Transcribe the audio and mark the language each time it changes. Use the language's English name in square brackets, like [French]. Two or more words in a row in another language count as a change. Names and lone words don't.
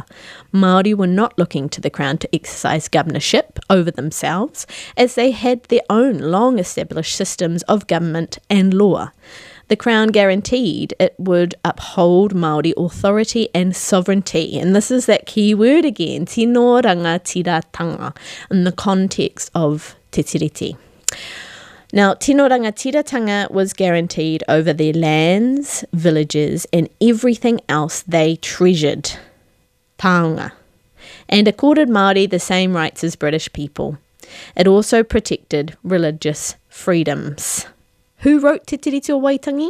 [English] Māori were not looking to the Crown to exercise governorship over themselves, as they had their own long-established systems of government and law. The Crown guaranteed it would uphold Māori authority and sovereignty. And this is that key word again, [Māori] tino rangatiratanga, [English] in the context of Te Tiriti. Now, [Māori] tino rangatiratanga [English] was guaranteed over their lands, villages, and everything else they treasured, taonga, and accorded Māori the same rights as British people. It also protected religious freedoms. Who wrote Te Tiriti o Waitangi?